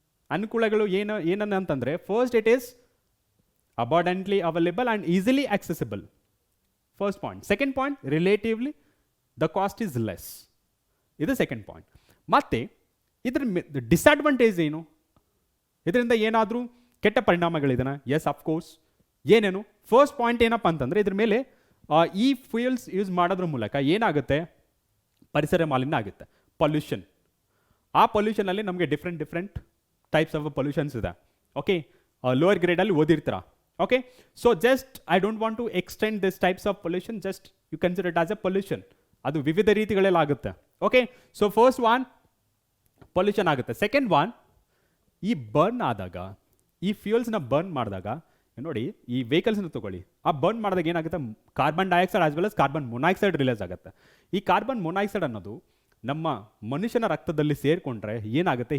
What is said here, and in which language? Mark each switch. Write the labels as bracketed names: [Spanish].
[Kannada] ಅನುಕೂಲಗಳು ಏನಂತಂದರೆ [English] First it is abundantly available and easily accessible. First point. Second point, relatively the cost is less. [Kannada] ಇದು second point. ಮತ್ತೆ ಇದ್ರ disadvantage ಏನು? ಇದರಿಂದ ಏನಾದರೂ ಕೆಟ್ಟ ಪರಿಣಾಮಗಳಿದೆನಾ? S, of course. ಏನೇನು? ಫಸ್ಟ್ ಪಾಯಿಂಟ್ ಏನಪ್ಪ ಅಂತಂದರೆ ಇದ್ರ ಮೇಲೆ ಈ ಫ್ಯೂಯಲ್ಸ್ ಯೂಸ್ ಮಾಡೋದ್ರ ಮೂಲಕ ಏನಾಗುತ್ತೆ? ಪರಿಸರ ಮಾಲಿನ್ಯ ಆಗುತ್ತೆ, ಪೊಲ್ಯೂಷನ್. ಆ ಪೊಲ್ಯೂಷನಲ್ಲಿ ನಮಗೆ ಡಿಫ್ರೆಂಟ್ ಟೈಪ್ಸ್ ಆಫ್ ಪೊಲ್ಯೂಷನ್ಸ್ ಇದೆ. Okay, lower ಗ್ರೇಡಲ್ಲಿ ಓದಿರ್ತೀರ. [English] Okay, so just I don't want to extend this types of pollution, just you consider it as a pollution. [Kannada] ಅದು ವಿವಿಧ ರೀತಿಗಳಲ್ಲಿ ಆಗುತ್ತೆ. Okay, so first one pollution ಆಗುತ್ತೆ. Second one, ಈ burn ಆದಾಗ, ಈ ಫ್ಯೂಯಲ್ಸ್ನ burn ಮಾಡಿದಾಗ ನೋಡಿ, ಈ ವೆಹಿಕಲ್ಸ್ನ ತಗೊಳ್ಳಿ, ಆ ಬರ್ನ್ ಮಾಡಿದಾಗ ಏನಾಗುತ್ತೆ? Carbon dioxide as well as carbon monoxide release ಆಗುತ್ತೆ. ಈ ಕಾರ್ಬನ್ ಮೊನಾಕ್ಸೈಡ್ ಅನ್ನೋದು ನಮ್ಮ ಮನುಷ್ಯನ ರಕ್ತದಲ್ಲಿ ಸೇರಿಕೊಂಡ್ರೆ ಏನಾಗುತ್ತೆ?